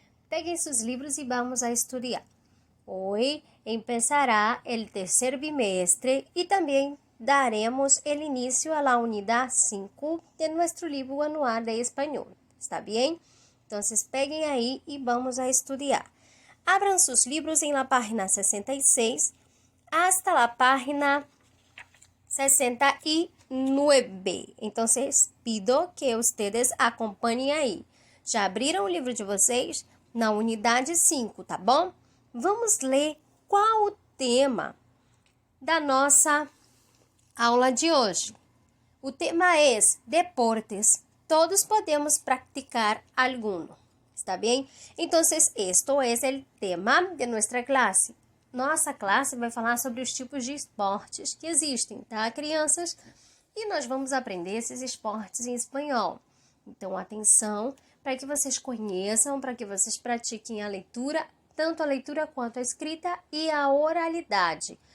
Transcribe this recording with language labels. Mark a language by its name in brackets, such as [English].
[Spanish] Peguem sus libros y vamos a estudiar. Hoy empezará el tercer bimestre y también daremos el inicio a la unidad 5 de nuestro libro anual de español. ¿Está bien? Entonces peguem ahí y vamos a estudiar. Abran sus libros en la página 66 hasta la página 69. Entonces, pido que ustedes [Portuguese] acompanhem aí. Já abriram o livro de vocês? Na unidade 5, tá bom? Vamos ler qual o tema da nossa aula de hoje. O tema é deportes. [Spanish] Todos podemos praticar alguno. [Portuguese] ¿Está bem? Então, esto é o tema de nossa classe. Nossa classe vai falar sobre os tipos de esportes que existem, tá, crianças? E nós vamos aprender esses esportes em espanhol. Então, atenção para que vocês conheçam, para que vocês pratiquem a leitura, tanto a leitura quanto a escrita e a oralidade.